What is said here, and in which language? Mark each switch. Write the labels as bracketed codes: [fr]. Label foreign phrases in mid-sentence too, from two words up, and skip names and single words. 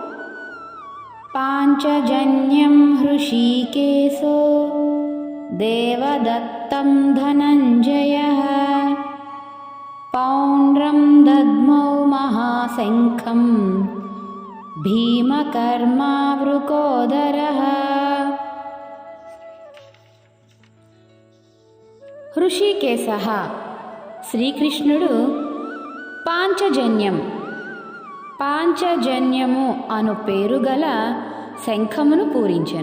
[sa] पाञ्चजन्यं हृषीकेशो देवदत्तं धनञ्जयः पौण्ड्रं दद्मौ महाशङ्खं भीमकर्मावृकोदरः। [te] హృషీకేశః శ్రీకృష్ణుడు పాంచజన్యము అను పేరు గల శంఖమును పూరించెను.